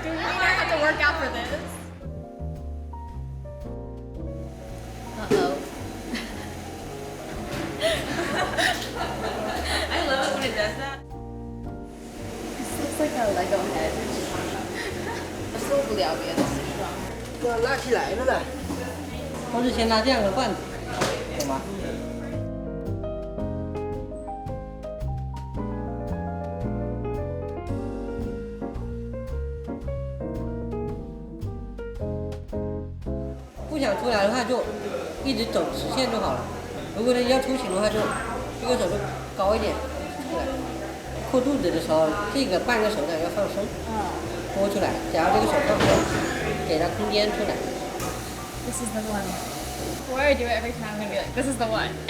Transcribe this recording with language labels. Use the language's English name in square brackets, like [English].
[English] Do you mean I have to work out for this? Uh-oh. I love it when it does that. This looks like a Lego head. [Chinese] 受不了别的形状。要拉起来了的，都是先拉这样的罐子，懂吗？不想出来的话，就一直走直线就好了。如果你要出形的话，就这个手就高一点出来。扣肚子的时候，这个半个手掌要放松，拨出来。假如这个手放松，给它空间出来。 [English] This is the one. Before I do it every time, I'm gonna be like, this is the one.